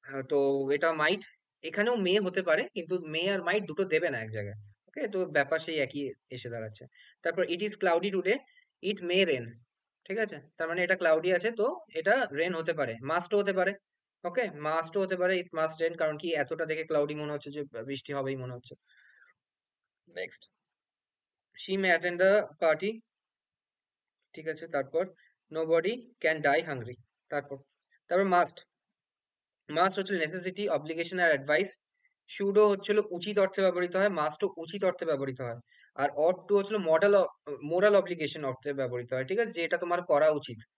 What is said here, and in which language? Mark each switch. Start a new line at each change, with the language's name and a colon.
Bangla: তো এটা মাইট, এখানেও মে হতে পারে, কিন্তু মে আর মাইট দুটো দেবে না এক জায়গায়, ওকে, তো ব্যাপার সেই একই এসে দাঁড়াচ্ছে। তারপর
English: it is cloudy today, it may rain,
Bangla: ঠিক আছে, তার মানে এটা ক্লাউডি আছে, তো এটা রেন হতে পারে, মাস্টও হতে পারে, ওকে, মাস্টও হতে পারে,
English: it must rain,
Bangla: কারণ কি এতটা দেখে ক্লাউডি মনে হচ্ছে যে বৃষ্টি হবেই মনে হচ্ছে। Next,
English: she may attend the party,
Bangla: ঠিক আছে। তারপর
English: nobody can die hungry,
Bangla: তারপর তারপর মাস্ট, মাস্ট হচ্ছে নেসেসিটি, অব্লিগেশন আর অ্যাডভাইস। শুডো হচ্ছিল উচিত অর্থে ব্যবহৃত হয়, মাস্টও উচিত অর্থে ব্যবহৃত হয়। আর অট টু হচ্ছিল মোরাল অব্লিগেশন অর্থে ব্যবহৃত হয়, ঠিক আছে, যে এটা তোমার করা উচিত।